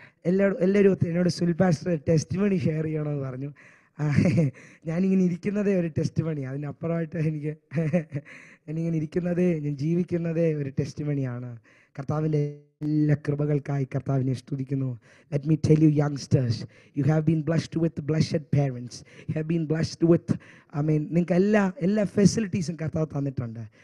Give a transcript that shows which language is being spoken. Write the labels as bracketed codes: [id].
[ml] എല്ലാവരും എന്നോട് Sunil pastor testimony share ചെയ്യണമെന്ന് പറഞ്ഞു. ഞാനിങ്ങനെ ഇരിക്കുന്നതേ ഒരു ടെസ്റ്റിമണി. അതിനപ്പുറമായിട്ട് ഞാനിങ്ങനെ ഇരിക്കുന്നതേ, ഞാൻ ജീവിക്കുന്നതേ ഒരു ടെസ്റ്റിമണിയാണ്. കർത്താവിൻ്റെ എല്ലാ കൃപകൾക്കായി കർത്താവിനെ സ്തുതിക്കുന്നു. [en] Let me tell you youngsters, you have been blessed with blessed parents. You have been blessed with, [ml] നിങ്ങൾക്ക് എല്ലാ ഫെസിലിറ്റീസും കർത്താവ് തന്നിട്ടുണ്ട്.